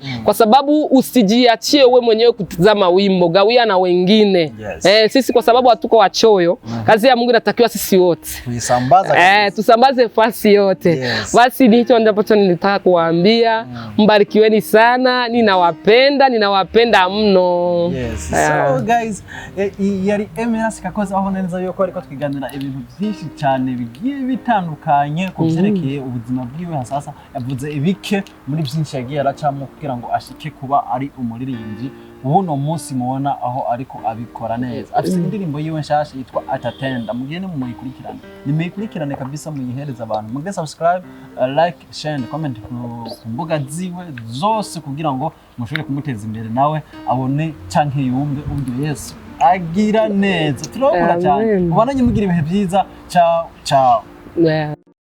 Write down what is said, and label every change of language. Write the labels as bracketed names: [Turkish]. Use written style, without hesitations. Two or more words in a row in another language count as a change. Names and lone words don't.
[Swahili] Kwa sababu usijiachie wewe mwenyewe kutazama wimbo, gawia na wengine. Yes. Sisi kwa sababu hatuko wachoyo, kazi ya Mungu inatakiwa sisi wote. kuisambaza tusambaze fasi yote. Basi hicho ambacho nilitaka kuwaambia. Mbarikiweni sana, ninawapenda mno. [English] So guys, [Rundi] yari Emerance Kakoza aho neza yuko ariko twiganira ibintu byinshi cyane bigiye bitandukanye ku byerekeye ubuzima bwiwe hasasa. Yavuze ibike muri byinshi yagiye aracamo kugira ngo ashike kuba ari umuririmbyi ubuno munsi mubona aho ariko abikora neza. Afite indirimbo yiwe nshasha yitwa Atatenda, mugende muyikurikirane, nimuyikurikirane kabisa, muyihereza abantu, mugende subscribe, [English] like, share and comment [Rundi] ku mbuga ziwe zose kugira ngo mushobore kumuteza imbere nawe abone canke yumve ubwo Yesu agira neza. Turabona cyane, ubana nyimugira ibihe byiza. [Italian] Ciao ciao.